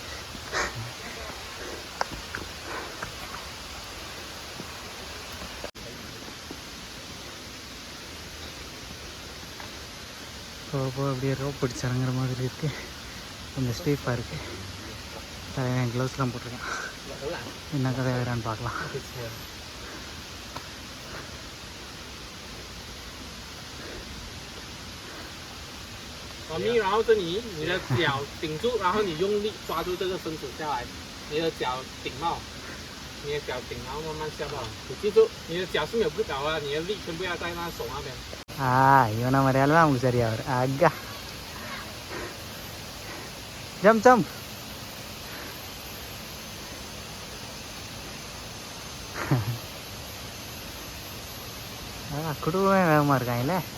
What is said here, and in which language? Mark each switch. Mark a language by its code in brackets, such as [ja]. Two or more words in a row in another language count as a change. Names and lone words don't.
[ta] போக அப்படியே ரோப் பிடிச்சி இறங்குற மாதிரி இருக்குது. கொஞ்சம் ஸ்டீஃபாக இருக்குது. தலைவன் க்ளவுஸ்லாம் போட்டிருக்கேன். என்ன கதை வேறான்னு பார்க்கலாம். [zh] 然后这里你的脚顶住，然后你用力抓住这个绳子下来，你的脚顶到，你的脚顶，然后慢慢下到。你记住，你的脚是没有不倒啊，你的力全部要在那手那边。 [ta] இவனை மாதிரியால தான் நமக்கு சரியா வரும். அக்கா [en] jump jump. [ta] குடும்பமே வேகமாக இருக்காங்களே.